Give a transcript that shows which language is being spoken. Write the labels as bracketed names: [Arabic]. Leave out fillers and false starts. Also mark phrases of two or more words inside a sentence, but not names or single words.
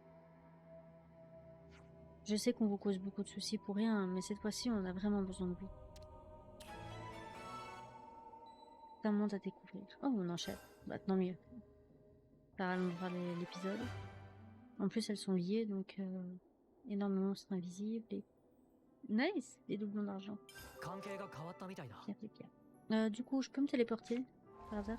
[French] Je sais qu'on vous cause beaucoup de soucis pour rien, mais cette fois-ci, on a vraiment besoin de vous. C'est un monde à découvrir. Oh, on enchaîne. Bah, tant mieux. Ça rallongera l'épisode. En plus, elles sont liées, donc énormément de monstres invisibles et... Nice! Des doublons d'argent. [Japanese] 関係が変わったみたいだ。 [French] Pierre de pierre. Du coup, je peux me téléporter par hasard?